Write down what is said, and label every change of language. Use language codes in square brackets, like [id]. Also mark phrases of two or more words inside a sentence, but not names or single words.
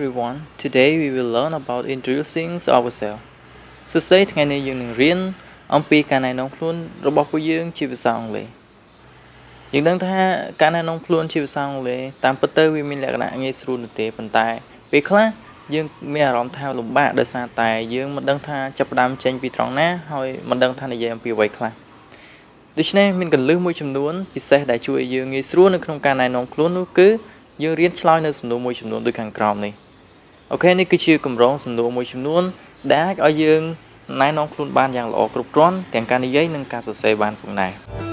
[en] everyone. Today we will learn about introducing ourselves. So today [km] ថ្ងៃនេះយើងនឹងរៀនអំពីការណែនាំខ្លួនរបស់ពួកយើងជាភាសាអង់គ្លេសយើងដឹងថាការណែនាំខ្លួនជាភាសាអង់គ្លេសតាមពិតទៅវាមានលក្ខណៈ ងាយស្រួលនោះទេប៉ុន្តែពេលខ្លះយើងមានអារម្មណ៍ថាលំបាកដោយសារតែយើងមិនដឹងថាចាប់ផ្ដើមចេញពីត្រង់ណាហើយមិនដឹងថានិយាយអំពីអ្វីខ្លះដូច្នេះមានកលឹះមួយចំនួនពិសេសដែលជួយឲ្យយើងងាយស្រួលនៅក្នុងការណែនាំខ្លួននោះគឺយើងរៀនឆ្លើយនៅសំណួរមួយចំនួនដូចខាងក្រោមនេះអូខេនេះគឺជាកម្រងសំណួរមួយចំនួនដែលអាចឲ្យយើងណែនាំខ្លួនបានយ៉ាងល្អគ្រប់គ្រាន់ទាំងការនិយាយនិងការសរសេរបានផងដែរ